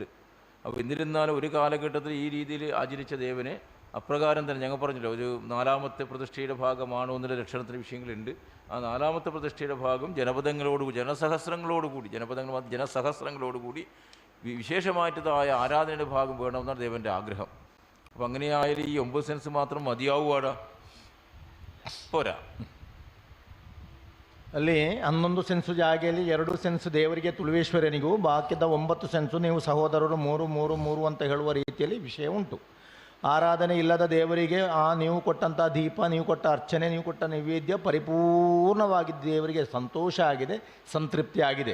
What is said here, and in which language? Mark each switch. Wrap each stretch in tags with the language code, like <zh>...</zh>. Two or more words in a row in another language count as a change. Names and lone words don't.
<ml>അപ്പോൾ എന്നിരുന്നാലും ഒരു കാലഘട്ടത്തിൽ ഈ രീതിയിൽ ആചരിച്ച ദേവനെ അപ്രകാരം തന്നെ ഞങ്ങൾ പറഞ്ഞല്ലോ, ഒരു 4ാമത്തെ പ്രതിഷ്ഠയുടെ ഭാഗമാണോ എന്നുള്ള ലക്ഷണത്തിന് വിഷയങ്ങളുണ്ട്. ആ 4ാമത്തെ പ്രതിഷ്ഠയുടെ ഭാഗം ജനസഹസ്രങ്ങളോടുകൂടി ജനസഹസ്രങ്ങളോടുകൂടി വിശേഷമായിട്ടതായ ആരാധനയുടെ ഭാഗം വേണമെന്നാണ് ദേവൻ്റെ ആഗ്രഹം. അപ്പം അങ്ങനെയായാലും ഈ 9 സെൻസ് മാത്രം മതിയാവുകയാടാ? പോരാ.</ml> <kn>ಅಲ್ಲಿ 11 ಸೆನ್ಸು ಜಾಗೆಯಲ್ಲಿ 2 ಸೆನ್ಸ್ ದೇವರಿಗೆ ತುಳುವೇಶ್ವರನಿಗೂ, ಬಾಕಿದ 9 ಸೆನ್ಸು ನೀವು ಸಹೋದರರು 3 ಅಂತ ಹೇಳುವ ರೀತಿಯಲ್ಲಿ ವಿಷಯ ಉಂಟು. ಆರಾಧನೆ ಇಲ್ಲದ ದೇವರಿಗೆ ನೀವು ಕೊಟ್ಟಂಥ ದೀಪ, ನೀವು ಕೊಟ್ಟ ಅರ್ಚನೆ, ನೀವು ಕೊಟ್ಟ ನೈವೇದ್ಯ ಪರಿಪೂರ್ಣವಾಗಿ ದೇವರಿಗೆ ಸಂತೋಷ ಆಗಿದೆ, ಸಂತೃಪ್ತಿ ಆಗಿದೆ.</kn>